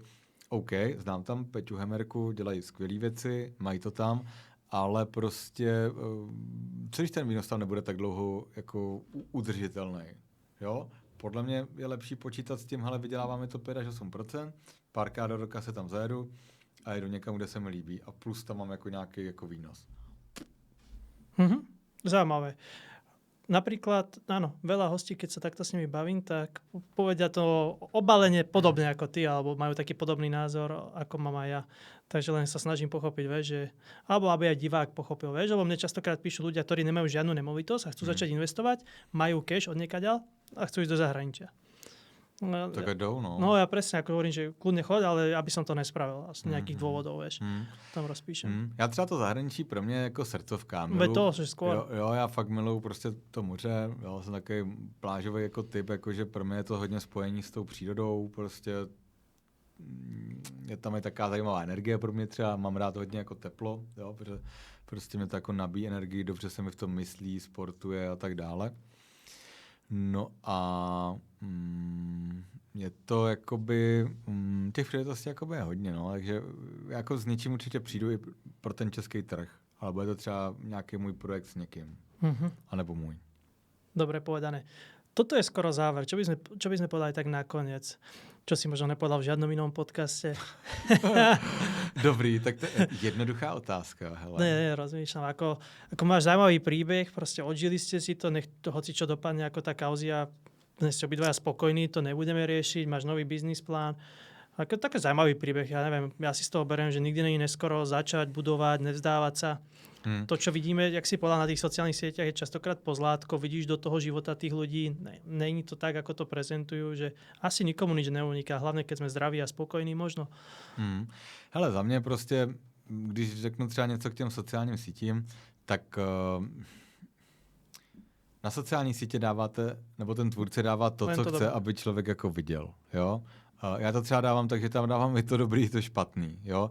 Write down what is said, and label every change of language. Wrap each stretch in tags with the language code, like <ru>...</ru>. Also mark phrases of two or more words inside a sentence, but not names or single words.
<cs>OK, znám tam Peťu Hemerku, dělají skvělé věci, mají to tam, ale prostě celý ten výnos tam nebude tak dlouho jako udržitelný. Jo? Podle mě je lepší počítat s tím, hele, vyděláváme to 5 až 8%, párkrát do roka se tam zajedu a jedu někam, kde se mi líbí a plus tam mám jako nějaký jako výnos.</cs> <sk>Zaujímavé. Napríklad, áno, veľa hostí, keď sa takto s nimi bavím, tak povedia to obalenie podobne ako ty, alebo majú taký podobný názor, ako mám aj ja. Takže len sa snažím pochopiť, vieš, že... Alebo aby aj divák pochopil, vieš, lebo mne častokrát píšu ľudia, ktorí nemajú žiadnu nemovitosť a chcú začať investovať, majú cash od niekaďal a chcú ísť do zahraničia.</sk> <cs>No, tak jdou, no.</cs> <sk>No ja presne ako hovorím, že kľudne choď, ale aby som to nespravil. Z nejakých dôvodov, vieš. Tam rozpíšem.</sk> <cs>Já třeba to zahraničí pro mě jako srdcovka.</cs> <sk>To, že skôr.</sk> <cs>Jo, já fakt miluju prostě to moře. Jo, jsem takový plážový jako typ, jakože pro mě je to hodně spojení s tou přírodou. Prostě je tam i taková zajímavá energie pro mě třeba. Mám rád hodně jako teplo, jo, protože prostě mě to jako nabíjí energii, dobře se mi v tom myslí, sportuje a tak dále. No a je to jakoby, těch příležitostí jakoby je hodně, no, takže jako s něčím určitě přijdu i pro ten český trh. ale bude to třeba nějaký můj projekt s někým. Anebo můj.</cs> <sk>Dobre povedané. Toto je skoro záver. Čo by sme povedali tak nakoniec? Čo si možno nepovedal v žiadnom inom podcaste?</sk> <cs>Dobrý, tak to je jednoduchá otázka. Hele.</cs> <sk>Ne, rozmýšľam. Ako máš zaujímavý príbeh, proste odžili ste si to, nech to hoci čo dopadne ako tá kauzia, ste obidvaja spokojní, to nebudeme riešiť, máš nový biznis plán. Ako taký zaujímavý príbeh, ja neviem, ja si z toho beriem, že nikdy není neskoro začať, budovať, nevzdávať sa. To, čo vidíme, jak si povedal na tých sociálnych sieťach, je častokrát pozlátko, vidíš do toho života tých ľudí, není to tak, ako to prezentujú, že asi nikomu nič neuniká, hlavne keď sme zdraví a spokojní možno.</sk> <cs>Hele, za mě prostě, když řeknu třeba něco k těm sociálním sítím, tak na sociální sítě dáváte, nebo ten tvůrce dává to, co chce, aby člověk jako viděl, jo? Já to třeba dávám tak, že tam dávám i to dobrý, i to špatný, jo?</cs>